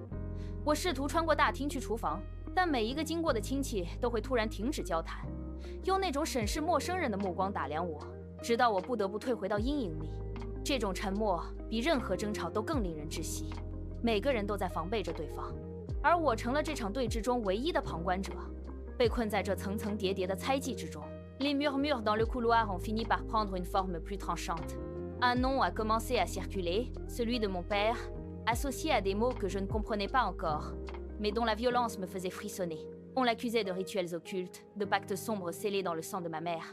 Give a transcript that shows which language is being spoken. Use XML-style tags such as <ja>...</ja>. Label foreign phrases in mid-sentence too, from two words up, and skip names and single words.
<zh>我试图穿过大厅去厨房，但每一个经过的亲戚都会突然停止交谈，用那种审视陌生人的目光打量我，直到我不得不退回到阴影里。这种沉默比任何争吵都更令人窒息，每个人都在防备着对方。而我成了这场对峙中唯一的旁观者，被困在这层层叠叠的猜忌之中。</zh> <fr>Les murmures dans le couloir ont fini par prendre une forme plus tranchante. Un nom a commencé à circuler, celui de mon père, associé à des mots que je ne comprenais pas encore, mais dont la violence me faisait frissonner. On l'accusait de rituels occultes, de pactes sombres scellés dans le sang de ma mère.</fr>